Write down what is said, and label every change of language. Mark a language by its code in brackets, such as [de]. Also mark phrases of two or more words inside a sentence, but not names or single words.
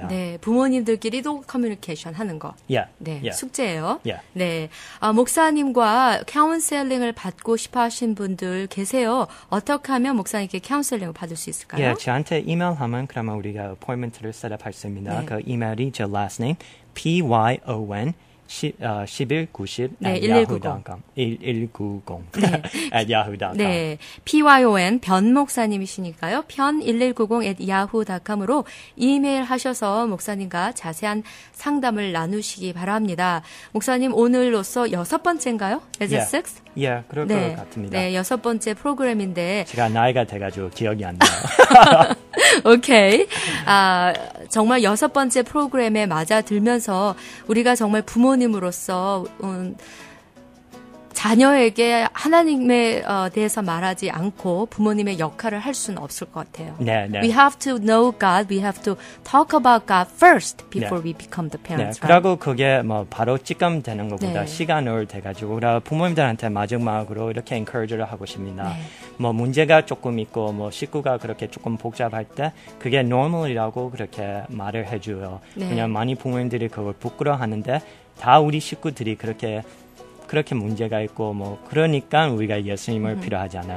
[ko] 네, 부모님들끼리도 커뮤니케이션 하는 거. 숙제예요. 네, 목사님과 카운셀링을 받고 싶어 하신 분들 계세요. 어떻게 하면 목사님께 카운셀링을 받을 수 있을까요? 저한테 이메일하면 그러면 우리가 appointment를 셋업할 수 있습니다. 그 이메일이 제 [en] last name [ko] PYON 1190 yahoo.com 1190 at yahoo.com 네, PYON 변 목사님이시니까요. 편 1190 at yahoo.com으로 이메일 하셔서 목사님과 자세한 상담을 나누시기 바랍니다. 목사님, 오늘로써 6번째인가요? [en] Is it six? [ko] 그럴 것 같습니다. 네, 6번째 프로그램인데 제가 나이가 돼가지고 기억이 안 나요. 오케이. 정말 6번째 프로그램에 맞아들면서 우리가 정말 부모님으로서 자녀에게 하나님에 대해서 말하지 않고 부모님의 역할을 할 수는 없을 것 같아요. [en] We have to know God. We have to talk about God first before we become the parents. [ko] 그리고 그게 바로 지금 되는 것보다 시간을 돼가지고 부모님들한테 마지막으로 이렇게 encourage를 하고 싶습니다. 문제가 조금 있고 식구가 그렇게 조금 복잡할 때 그게 normal이라고 그렇게 말을 해줘요. 그냥 많이 부모님들이 그걸 부끄러워하는데 다 우리 식구들이 그렇게 문제가 있고 그러니까 우리가 예수님을 필요하잖아요.